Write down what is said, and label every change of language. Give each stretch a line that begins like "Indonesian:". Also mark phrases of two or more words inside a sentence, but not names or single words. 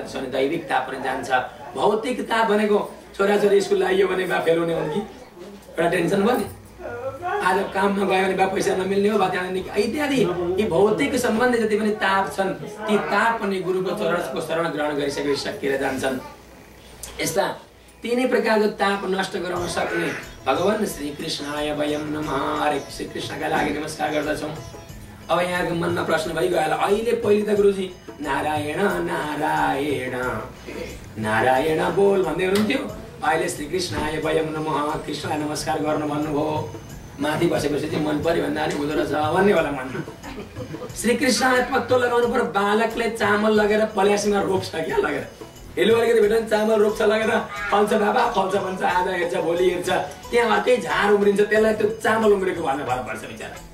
Nepali: त्यसो भने दैविक ताप पनि जान्छ। भौतिक ताप भनेको छोराछोरी स्कुल लाग्यो भने बा फेल हुने हो कि, एउटा टेन्सन भयो नि, आज काममा गयो भने बा पैसा नमिल्ने हो, बा त्यहाँ इत्यादि। यी भौतिक सम्बन्धी जति पनि ताप छन्, ती ताप पनि गुरुको चरणको शरण ग्रहण गरिसकेपछि सकिएर जान्छन्। यस्ता 3 प्रकारको ताप नष्ट गराउन सक्ने भगवान
Sanskrit: श्री कृष्णाय वयम नमः।
Nepali: हरे श्री कृष्णका लागि नमस्कार गर्दछौँ। अब यहाँको मनमा प्रश्न भइगयो होला, अहिले पहिले त गुरुजी नारायण नारायण नारायण बोल भन्दै हुनुहुन्थ्यो, अहिले
Sanskrit: श्री कृष्णाय वयम नमः,
Nepali: कृष्णलाई नमस्कार गर्नु भन्नुभयो। माथि बसेपछि चाहिँ मन पर्यो भन्दा नि हुँदो रहेछ भन्ने होला मनमा। श्री कृष्णलाई पत्तो लगाउनु पर्यो। बालकले चामल लगेर पल्यासीमा रोप्छ क्या, लगेर हेलो अलिकति भेट्यो भने चामल रोप्छ, लगेर फल्छ बाबा फल्छ भन्छ, आज हेर्छ भोलि हेर्छ, त्यहाँ अर्कै झार उम्रिन्छ, त्यसलाई त्यो चामल उम्रेको भन्ने भर पर्छ बिचरा।